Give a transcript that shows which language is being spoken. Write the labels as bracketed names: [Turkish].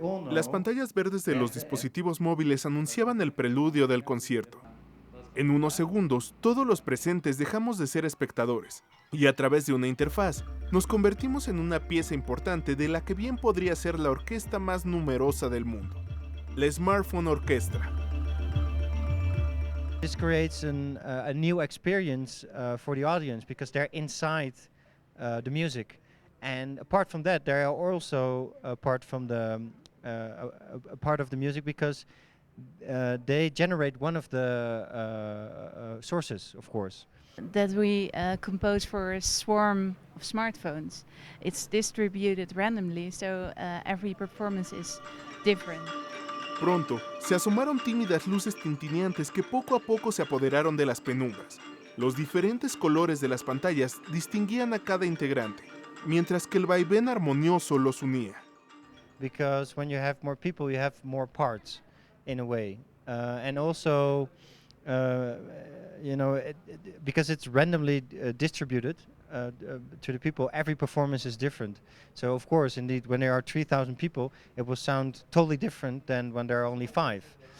[Spanish] Las pantallas verdes de los dispositivos móviles anunciaban el preludio del concierto. En unos segundos, todos los presentes dejamos de ser espectadores y a través de una interfaz nos convertimos en una pieza importante de la que bien podría ser la orquesta más numerosa del mundo, la Smartphone Orchestra. [English] This creates a new experience for the audience because they're inside the music. And apart from that, there are also apart from the a part of the music because they generate one of the sources, of course. That we compose for a swarm of smartphones. It's distributed randomly, so every performance is different. [Spanish] Pronto, se asomaron tímidas luces tintineantes que poco a poco se apoderaron de las penumbras. Los diferentes colores de las pantallas distinguían a cada integrante, mientras que el vaivén armonioso los unía. [English] Because when you have more people, you have more parts. in a way. And also, because it's randomly distributed to the people, every performance is different. So of course, indeed, when there are 3,000 people, it will sound totally different than when there are only 5.